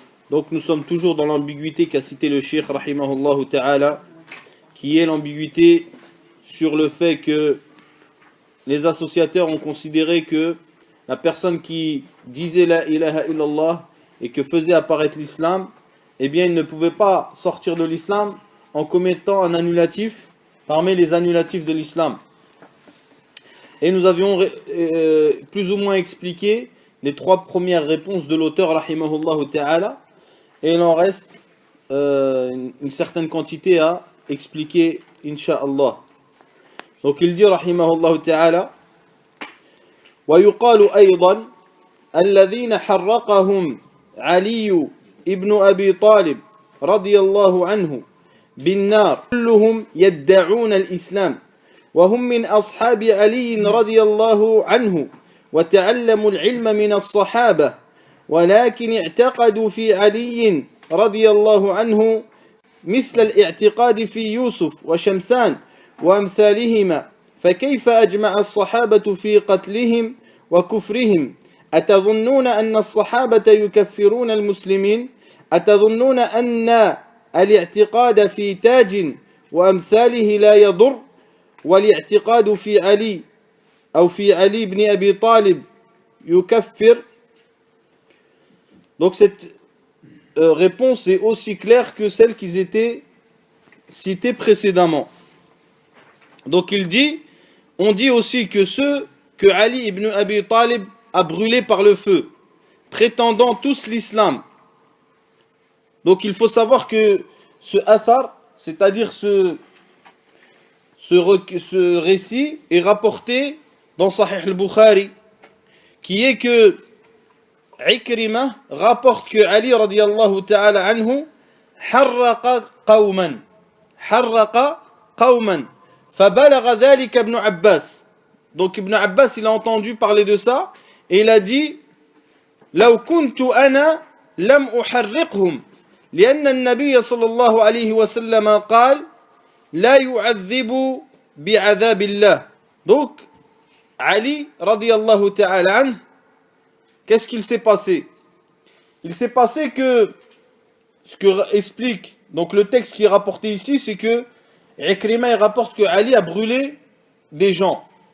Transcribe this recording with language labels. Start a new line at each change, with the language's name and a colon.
French: Donc nous sommes toujours dans l'ambiguïté qu'a cité le Cheikh rahimahullah ta'ala, qui est l'ambiguïté sur le fait que les associateurs ont considéré que la personne qui disait
Arabic: la ilaha illallah
French: et que faisait apparaître l'islam, eh bien il ne pouvait pas sortir de l'islam en commettant un annulatif parmi les annulatifs de l'islam. Et nous avions plus ou moins expliqué les trois premières réponses de l'auteur rahimahullah ta'ala, et il en reste une certaine quantité à expliquer insha'Allah. Donc il dit
Arabic: rahimahullah ta'ala: ويقال أيضا الذين حرقهم علي ابن أبي طالب رضي الله عنه بالنار كلهم يدعون الإسلام وهم من أصحاب علي رضي الله عنه وتعلموا العلم من الصحابة ولكن اعتقدوا في علي رضي الله عنه مثل الاعتقاد في يوسف وشمسان وأمثالهما فكيف أجمع الصحابة في قتلهم وكفرهم أتظنون أن الصحابة يكفرون المسلمين أتظنون أن الاعتقاد في تاج وأمثاله لا يضر والاعتقاد في علي أو في علي بن أبي طالب يكفر.
French: Donc cette réponse est aussi claire que celle qui était citée précédemment. Donc il dit, on dit aussi que ceux que Ali ibn Abi Talib a brûlés par le feu, prétendant tous l'islam. Donc il faut savoir que ce athar, c'est-à-dire ce récit est rapporté dans Sahih al-Bukhari, qui est que Ikrimah rapporte que Ali radiyallahu ta'ala anhu
Arabic: harraqa qawman فبلغ ذلك ابن عباس.
French: Donc Ibn Abbas il a entendu parler de ça et il a dit
Arabic: لو كنت أنا لم أحرقهم لأن النبي صلى الله عليه وسلم قال لا يعذب بعذاب الله.
French: Donc Ali radiyallahu ta'ala anhu, qu'est-ce qu'il s'est passé? Il s'est passé que ce que explique donc le texte qui est rapporté ici, c'est que Ikrimah il rapporte que Ali a brûlé des gens.